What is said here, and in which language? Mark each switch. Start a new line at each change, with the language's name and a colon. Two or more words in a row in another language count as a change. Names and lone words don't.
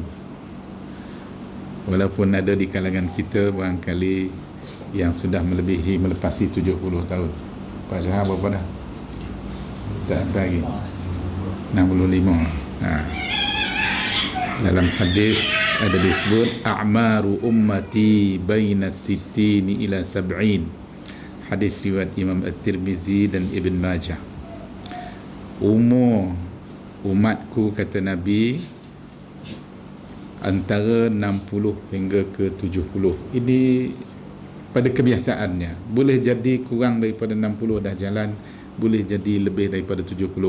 Malay: Walaupun ada di kalangan kita barangkali yang sudah melepasi 70 tahun. Pak Syahab berapa dah? Tak apa lagi. 65. Dalam hadis ada disebut
Arabic: أعمار أمتي بين ستين إلى سبعين.
Malay: Hadis riwayat Imam At-Tirmizi dan Ibn Majah. Umur umatku, kata Nabi, antara 60 hingga ke 70. Ini pada kebiasaannya. Boleh jadi kurang daripada 60 dah jalan, boleh jadi lebih daripada 70.